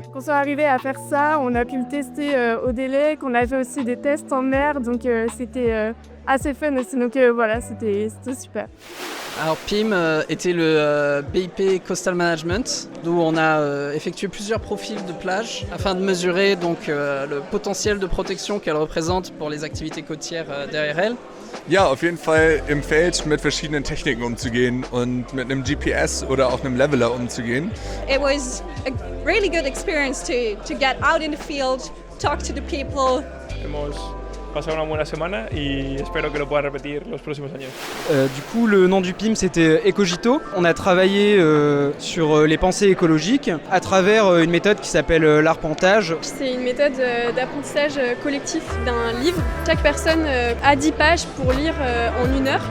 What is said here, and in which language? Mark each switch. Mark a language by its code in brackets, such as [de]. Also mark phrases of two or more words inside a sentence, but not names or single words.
[fr] Quand on est arrivé à faire ça, on a pu le tester au délai, qu'on a fait aussi des tests en mer, donc c'était assez fun aussi. Donc voilà, c'était super. Alors PIM était le BIP Coastal Management, d'où on a effectué plusieurs profils de plage afin de mesurer donc, le potentiel de protection qu'elle représente pour les activités côtières derrière elle. [de] Ja, auf jeden Fall im Feld mit verschiedenen Techniken umzugehen und mit einem GPS oder auch einem Leveler umzugehen. [en] It was a really good experience to get out in the field, talk to the people. [es] Hemos pasado una buena semana y espero que lo pueda repetir los próximos años. [fr] Du coup, le nom du PIM, c'était Ecogito. On a travaillé sur les pensées écologiques à travers une méthode qui s'appelle l'arpentage. C'est une méthode d'apprentissage collectif d'un livre. Chaque personne a 10 pages pour lire en 1 heure.